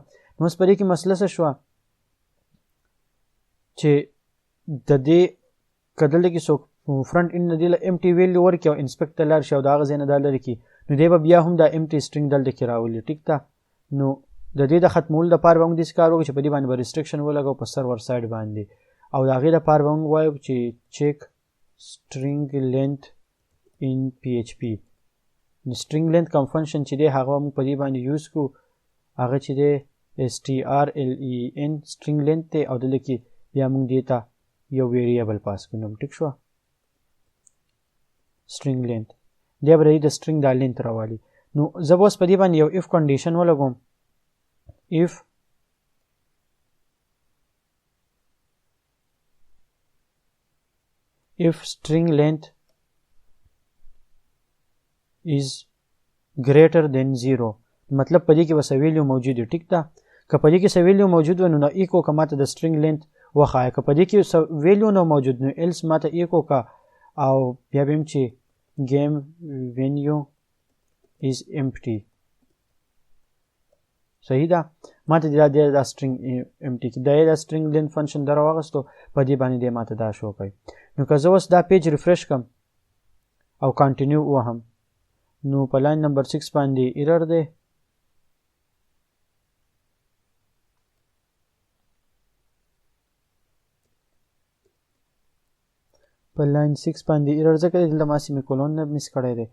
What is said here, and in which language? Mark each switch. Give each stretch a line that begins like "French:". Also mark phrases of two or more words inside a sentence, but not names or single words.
Pashto: نو اوس په دې کې مسله څه شوه چې د دې که دلته کې څوک
English: front end
Pashto: نه دې له
English: empty value
Pashto: ورکړي او انسپکټ ته لاړ شي او د هغه ځای نه دا لرې کړي نو دی به بیا هم دا
English: empty string
Pashto: دلته کې راولي. ټیک ده. نو د دې د ختمولو لپاره به موږ داسې کار وکړو چې په دې باندې به ریسټرکشن ولګو په
English: server side
Pashto: باندې او د هغې لپاره به موږ وایو چې
English: check string length in PHP. string length
Pashto: کوم فنکشن چې دی هغه موږ په دې باندې یوز کو، هغه چې دی
English: strlen string length
Pashto: دی او دلته کې بیا موږ دې ته یو ویریبل پاس کړو. ټیک شو.
English: string length
Pashto: دی به د string دا length راوالي. نو زه به اوس په دې باندې یو
English: if condition
Pashto: ولګوم.
English: if string length is greater than 0
Pashto: مطلب په دې کې وسه ویلیو موجود دی. ټیک ده. که په دې کې څه ویلیو موجود و نو ایکو که ماته د
English: string length
Pashto: وښایه، که په دې کې څه ویلیو نه موجود نو else ماته ایکو کا او بیا به چې
English: game venue is empty.
Pashto: صحیح ده. ماته دا
English: string empty
Pashto: کې دا
English: string length function
Pashto: در واغستو په دې باندې دی ماته دا شو کوي. نو که زه اوس دا
English: page refresh
Pashto: کم او کانټینیو وهم نو په
English: line number
Pashto: 6 باندې ایرر دی. په لاین 6 باندې ایرر ځکه دلته ما سیمیکولون نه مس کړی دی.